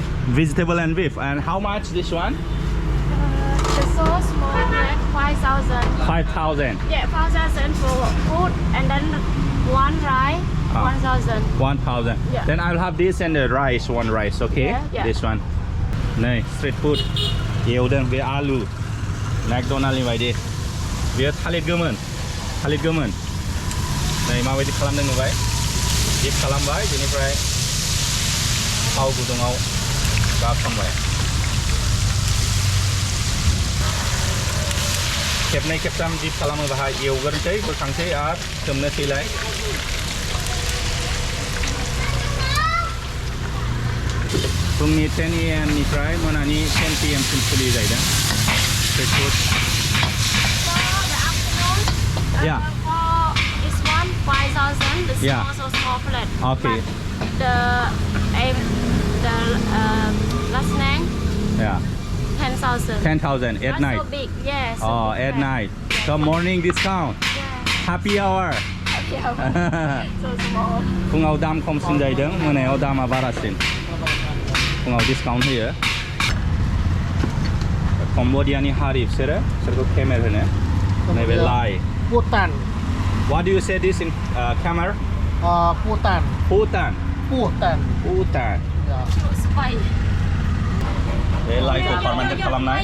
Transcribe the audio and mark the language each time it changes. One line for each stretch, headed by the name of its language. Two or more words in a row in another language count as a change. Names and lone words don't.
English: vegetable and beef. And how much this one? The sauce for that 5,000. 5,000. Yeah, 5,000 for food and then one rice 1,000. 1,000. Yeah. Then I'll have this and the rice, one rice, okay? Yeah, yeah. This one. Này, street food.
Bodo: एवदों बे आलु मैकडोनाल्डनि बायदि बेयो थालिर गोमोन नै माबायदि खालामदों नुबाय दिप खालामबाय बेनिफ्राय थाव गुदुङाव गारसनबाय खेबनै खेबथाम दिप खालामो बाहाय एवग्रोनोसै बोखांसै आरो सोमनोसैलाय फुंनि
English: 10 AM
Bodo: निफ्राय मोनानि
English: 10 PM
Bodo: सिम सोलियो जाहैदों
English: street food. Yeah. It's one 5,000. The Yeah. small, so small plate. Okay. But the last name Yeah. 10,000. 10,000 at Not night. so big. Yes. So Oh, big at plate. night. So morning discount. Yeah. Happy hour. Yeah. So small.
Bodo: फुङाव दाम खमसिन जाहैदों मोनायाव दामा बारासिन फुङाव डिसकाउन्ट होयो कम्बोडियानि हारि बिसोरखौ खेमेर होनो नैबे लाइ
English: Putan. What do you say this in Khmer? Putan. Putan. Putan. Putan. Yeah. Spy.
Bodo: बे लाइखौ फार्मेन्टेड खालामनाय